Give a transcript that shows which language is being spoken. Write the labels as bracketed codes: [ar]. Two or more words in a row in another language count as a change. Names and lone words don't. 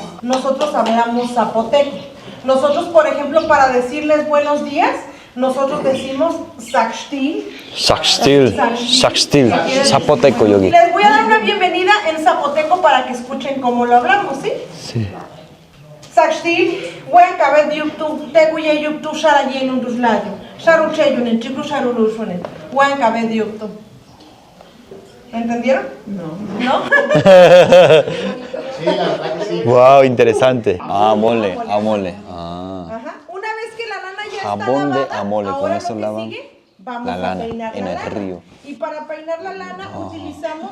[es] Nosotros hablamos zapoteco. Nosotros, por ejemplo, para decirles buenos días, nosotros decimos Saxtil. [ko] 삭스틸, zapoteco 여기. [es] Les voy a dar una bienvenida en zapoteco para que escuchen cómo lo hablamos, ¿sí? Sí. [zap] Saxtil, huencabet yuptu, teguye yuptu, sharayen un dusladio, sharucheyunen, chicru sharulusunen, huencabet yuptu. [es] ¿Entendieron? No. Sí, la verdad que sí. Wow, interesante. Amole, amole. Ah. Ajá. Una vez que la lana ya Jabón está de lavada, amole, con ahora eso lo que lavan sigue, vamos la a lana peinar en la el lana. río. Y para peinar la lana utilizamos